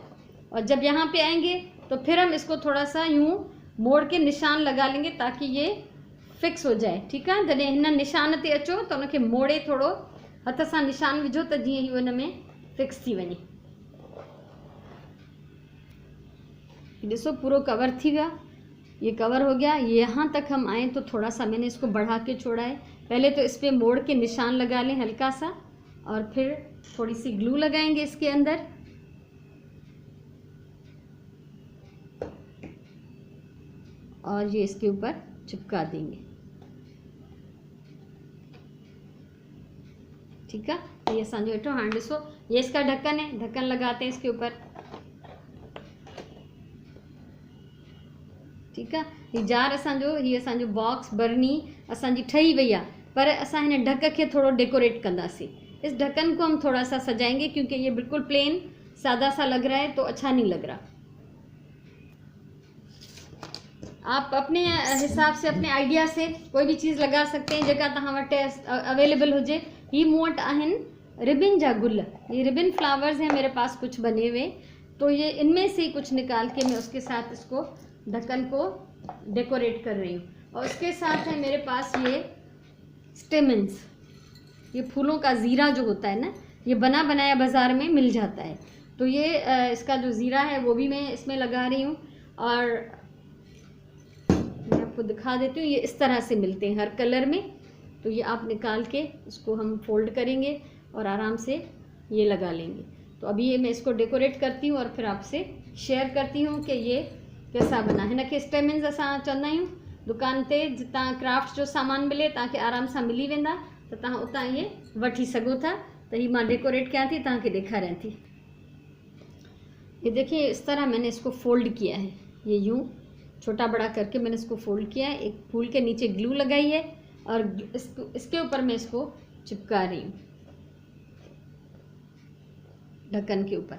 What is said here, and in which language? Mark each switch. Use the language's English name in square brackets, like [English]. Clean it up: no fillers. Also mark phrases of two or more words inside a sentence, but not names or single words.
[Hindi] और जब यहाँ पे आएंगे तो फिर हम इसको थोड़ा सा यूं मोड़ के निशान लगा लेंगे ताकि ये फिक्स हो जाए। ठीक है, [Sindhi] जॾहिं हिन निशान ते अचो त उनखे मोड़े थोरो हथ सां निशान विझो त जीअं ई हुन में फिक्स थी वञे। ॾिसो पूरो कवर थी गया, [Hindi] ये कवर हो गया। यहाँ तक हम आए तो थोड़ा सा मैंने इसको बढ़ा के छोड़ा है। पहले तो इस पर मोड़ के निशान लगा लें हल्का सा, और फिर थोड़ी सी ग्लू लगाएंगे इसके अंदर। और ये इसके ऊपर चिपका देंगे। ठीक है, [Sindhi] ये असांजो हेठो। हाँ ॾिसो, [Hindi] ये इसका ढक्कन है, ढक्कन लगाते हैं इसके ऊपर। ठीक है, [Sindhi] ये जार असांजो बॉक्स बर्नी असांजी ठही वही आहे, पर असां हिन ढक के थोड़ा डेकोरेट कंदासीं। [Hindi] इस ढक्कन को हम थोड़ा सा सजाएंगे क्योंकि ये बिल्कुल प्लेन सादा सा लग रहा है तो अच्छा नहीं लग रहा। आप अपने हिसाब से, अपने आइडिया से कोई भी चीज़ लगा सकते हैं [Sindhi] जेका तव्हां वटि अवेलेबल हुजे। ही मूं वटि आहिनि रिबिन जा गुल, [Hindi] ये [English] ribbon flowers [Hindi] हैं मेरे पास कुछ बने हुए, तो ये इनमें से कुछ निकाल के मैं उसके साथ इसको ढक्कन को डेकोरेट कर रही हूँ। और उसके साथ है मेरे पास ये स्टेमन्स, ये फूलों का ज़ीरा जो होता है ना, ये बना बनाया बाज़ार में मिल जाता है, तो ये इसका जो ज़ीरा है वो भी मैं इसमें लगा रही हूँ। और मैं आपको दिखा देती हूँ, ये इस तरह से मिलते हैं हर कलर में, तो ये आप निकाल के इसको हम फोल्ड करेंगे और आराम से ये लगा लेंगे। तो अभी ये मैं इसको डेकोरेट करती हूँ और फिर आपसे शेयर करती हूँ कि ये कैसा बना। [Sindhi] हिनखे स्टेमन्स असां चवंदा आहियूं। दुकान ते जितां क्राफ्ट जो सामान मिले तव्हांखे आराम सां मिली वेंदा, त तव्हां उतां ये वठी सघो था। त ही मां डेकोरेट कयां थी, तव्हांखे ॾेखारियां थी। [Hindi] ये देखिए, इस तरह मैंने इसको फोल्ड किया है, ये यूँ छोटा बड़ा करके मैंने इसको फोल्ड किया है। एक फूल के नीचे ग्लू लगाई है और इसके ऊपर मैं इसको चिपका रही हूँ ढक्कन के ऊपर।